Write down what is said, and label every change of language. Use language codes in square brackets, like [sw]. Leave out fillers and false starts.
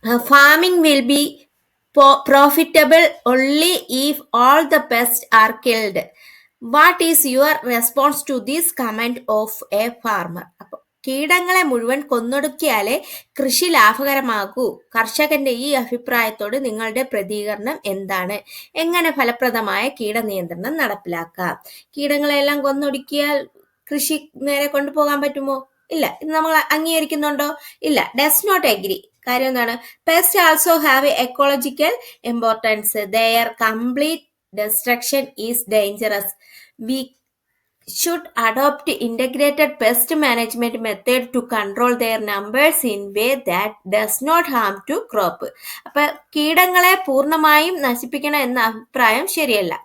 [en] Farming will be profitable only if all the pests are killed. What is your response to this comment of a farmer? [ml] അപ്പോൾ കീടങ്ങളെ മുഴുവൻ കൊന്നൊടുക്കിയാലേ കൃഷി ലാഭകരമാകൂ. കർഷകന്റെ ഈ അഭിപ്രായത്തോട് നിങ്ങളുടെ പ്രതികരണം എന്താണ്? എങ്ങനെ ഫലപ്രദമായ കീടനിയന്ത്രണം നടപ്പിലാക്കാം? കീടങ്ങളെല്ലാം കൊന്നൊടുക്കിയാൽ കൃഷി നേരെ കൊണ്ടുപോകാൻ പറ്റുമോ? ഇല്ല. ഇത് നമ്മൾ അംഗീകരിക്കുന്നുണ്ടോ? ഇല്ല. [en] Does not agree. [ml] കാര്യം എന്താണ്? [en] Pest also have ecological importance. Their complete destruction is dangerous. We should adopt integrated pest management method to control their numbers in way that does not harm to crop. [ml] അപ്പൊ കീടങ്ങളെ പൂർണ്ണമായും നശിപ്പിക്കണം എന്ന അഭിപ്രായം ശരിയല്ല.